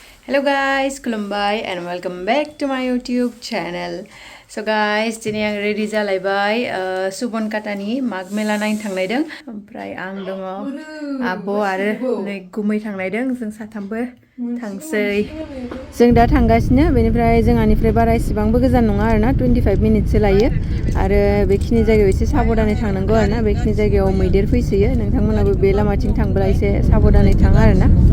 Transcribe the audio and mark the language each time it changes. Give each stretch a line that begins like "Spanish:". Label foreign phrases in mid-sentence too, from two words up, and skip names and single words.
English: Hello guys, Kulumbai and welcome back to my YouTube channel. So guys,
Bodo: दिनै आं रेडि जालायबाय सुबनकाटानि माग मेला नायनो थांनायदों ओमफ्राय आं दङ आब' आरो नै गुमै थांनायदों जों साथामबो थांसै जों दा थांगासिनो बेनिफ्राय जोंहानिफ्राय बारा इसेबांबो गोजान नङा आरोना 25 मिनिटसो लायो आरो बेखिनि जायगायाव एसे साबधानै थांनांगौ आरोना बेखिनि जायगायाव मैदेर फैसोयो नोंथांमोनाबो बे लामाथिं थांब्ला एसे साबधानै थाङा आरोना